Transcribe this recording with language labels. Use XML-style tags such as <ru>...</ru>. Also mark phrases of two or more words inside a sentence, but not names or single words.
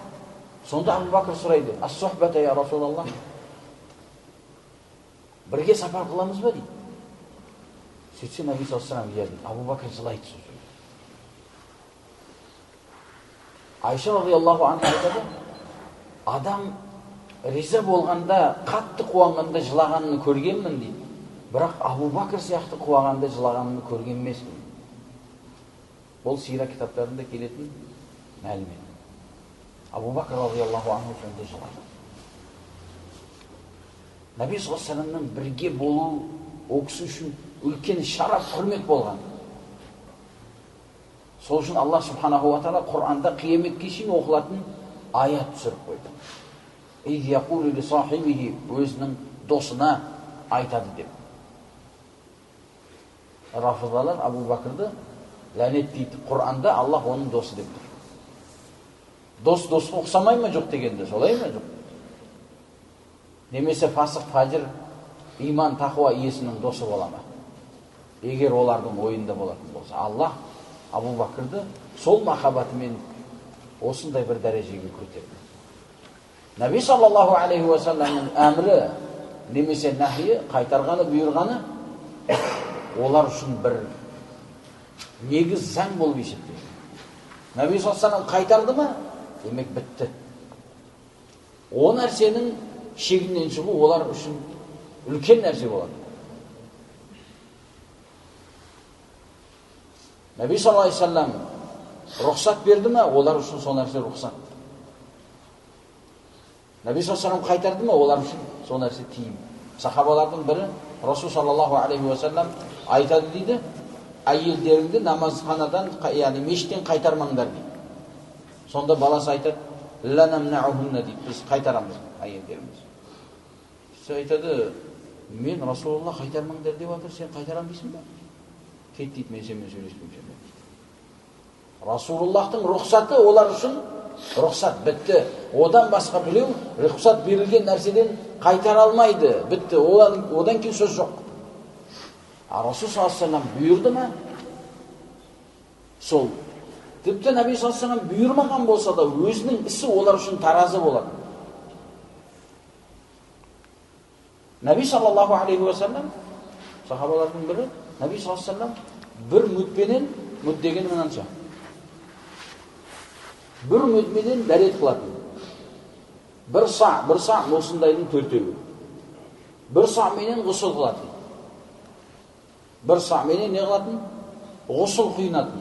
<kk>Сонда Абу Бакр сұрайды,</kk> <ar>الصحبة يا رسول الله.</ar> <kk>Бірге сапар қыламыз ба дейді. Сөйтсе Наби</kk> <ar>صلى الله عليه وسلم</ar> <kk>дейді. Абу Бакр жылайды сол жерде. Айша</kk> <ar>رضي الله عنها</ar> <kk>айтады, адам риза болғанда, қатты қуанғанда жылағанын көргенмін дейді. Бірақ Абу Бакр сияқты қуанғанда жылағанын көрген емеспін. Бұл сира кітаптарында келетін мәлімет. Абу Бакр</kk> <ar>رضي الله عنه</ar> <kk>сонда жылайды. Наби</kk> <ar>صلى الله عليه وسلم</ar> <kk>бірге болу о кісі үшін үлкен шараф, құрмет болған. Сол үшін Аллах</kk> <ar>سبحانه وتعالى</ar> <kk>Құр'анда қияметке шейін оқылатын аят түсіріп қойды.</kk> <ar>إذ يقول لصاحبه,</ar> <kk>өзінің досына айтады деп. Рафидалар Абу Бакрды ләнеттейді. Құр'анда Аллах оның досы деп тұр. Дос досқа ұқсамай ма жоқ дегенде, солай ма жоқ? Немесе фасық, фажыр, иман, тақуа иесінің досы бола ма? Егер олардың ойында болатын болса, Аллах Абу Бакрды сол махаббатымен осындай бір дәрежеге көтерді. Наби</kk> <ar>صلى الله عليه وسلم</ar> <kk>әмірі немесе нәхи, қайтарғаны, бұйырғаны олар үшін бір негіз заң болып есептеледі. Наби</kk> <ar>صلى الله عليه وسلم</ar> <kk>қайтарды ма? Демек бітті. О нәрсенің шегінен шығу олар үшін үлкен нәрсе болады. Наби</kk> <ar>صلى الله عليه وسلم</ar> <kk>рұқсат берді ма? Олар үшін сол нәрсе рұқсат. Наби</kk> <ar>صلى الله عليه وسلم</ar> <kk>қайтарды ма? Олар үшін сол нәрсе тиім. Сахабалардың бірі Расул</kk> <ar>صلى الله عليه وسلم</ar> <kk>айтады дейді, әйелдеріңді намазханадан, яғни мешіттен қайтармаңдар дейді. Сонда баласы айтады,</kk> <ar>لا نمنعهن</ar> <kk>дейді, біз қайтарамыз әйелдеріміз. Сіз айтады, мен Расулаллах қайтармаңдар деп жатыр, сен қайтарам дейсің ба? Кет дейді, мен сенімен сөйлеспеймін дейді. Расулаллахтың рұқсаты олар үшін рұқсат бітті. Одан басқа білеу, рұқсат берілген нәрседен қайтара алмайды, бітті. Одан кейін сөз жоқ. Расул</kk> <ar>صلى الله عليه وسلم</ar> <kk>бұйырды ма? Сол. Тіпті Наби</kk> <ar>صلى الله عليه وسلم</ar> <kk>бұйырмаған болса да, өзінің ісі олар үшін таразы болады. Наби</kk> <ar>صلى الله عليه وسلم,</ar> <kk>сахабалардың бірі, Наби</kk> <ar>صلى الله عليه وسلم</ar> <kk>бір мүдпенен, мүд дегені мынанша, бір мүдпенен дәрет қылатын. Бір са осындайдың төртеуі. Бір са менен ғұсыл қылатын. Бір са менен не қылатын? Ғұсыл құйынатын.</kk>